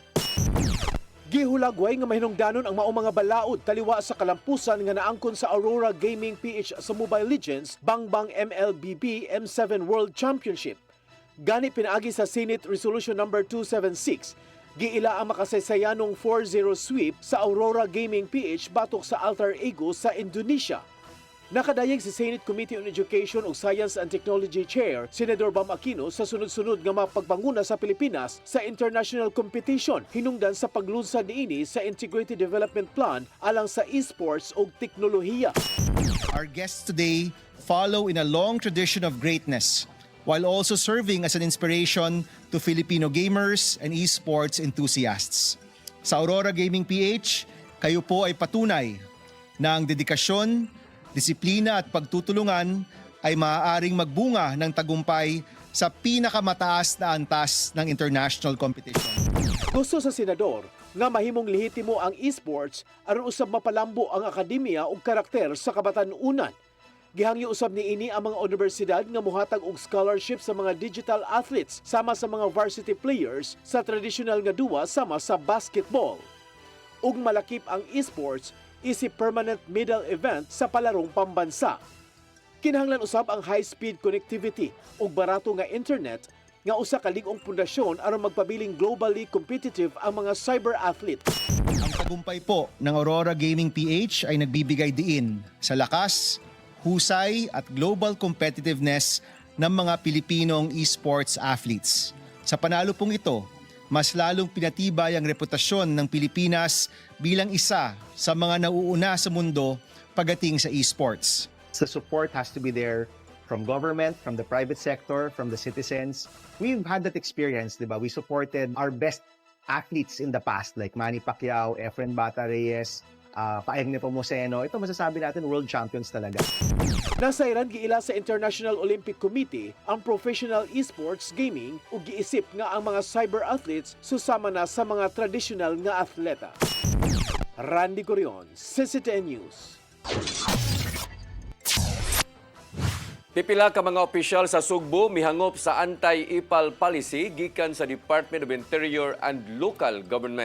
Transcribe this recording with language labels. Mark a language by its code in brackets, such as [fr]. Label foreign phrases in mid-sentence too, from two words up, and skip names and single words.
[ceb] Gihulagway nga mahinungdanon ang maong mga balaod taliwa sa kalampusan nga naangkon sa Aurora Gaming PH sa Mobile Legends Bangbang MLBB M7 World Championship. Gani pinaagi sa Senate Resolution number 276, giila ang makasaysayanong 4-0 sweep sa Aurora Gaming PH batok sa Altar Ego sa Indonesia. Nakadayeg si Senate Committee on Education ug Science and Technology Chair, Senador Bam Aquino sa sunod-sunod nga mapagpanguna sa Pilipinas sa [en] international competition [ceb] hinungdan sa paglunsad niini sa Integrated Development Plan alang sa esports ug teknolohiya. [en] Our guests today follow in a long tradition of greatness while also serving as an inspiration to Filipino gamers and esports enthusiasts. [tl] Sa Aurora Gaming PH, kayo po ay patunay na ang dedikasyon, disiplina at pagtutulungan ay maaaring magbunga ng tagumpay sa pinakamataas na antas ng [en] international competition. [ceb] Gusto sa senador nga mahimong lehitimo ang esports aron usab mapalambo ang akademya ug karakter sa kabatan-unan. Gihangyo usab niini ang mga universidad nga mohatag og scholarship sa mga [en] digital athletes [ceb] sama sa mga [en] varsity players [ceb] sa traditional nga duwa sama sa basketball. Ug malakip ang esports isip [en] permanent medal event [ceb] sa palarong pambansa. Kinahanglan usab ang [en] high-speed connectivity [ceb] ug barato nga internet nga usa ka lig-ong pundasyon aron magpabiling [en] globally competitive [ceb] ang mga [en] cyber athletes. [tl] Ang tagumpay po ng Aurora Gaming PH ay nagbibigay diin sa lakas, husay at [en] global competitiveness [tl] ng mga Pilipinong [en] esports athletes. [tl] Sa panalo pong ito, mas lalong pinatibay ang reputasyon ng Pilipinas bilang isa sa mga nauuna sa mundo pagdating sa esports. [en] The support has to be there from government, from the private sector, from the citizens. We've had that experience, [tl] di ba? [en] We supported our best athletes in the past like Manny Pacquiao, Efren Bata Reyes, Paeng Nepomuceno. [tl] Ito masasabi natin [en] world champions [tl] talaga. [ceb] Nasayran giila sa International Olympic Committee ang [en] professional esports gaming [ceb] ug giisip nga ang mga [en] cyber athletes [ceb] susama na sa mga traditional nga atleta. Randy Corion, CCTN News. Pipila ka mga opisyal sa Sugbo mihangop sa anti-ipal policy gikan sa Department of Interior and Local Government.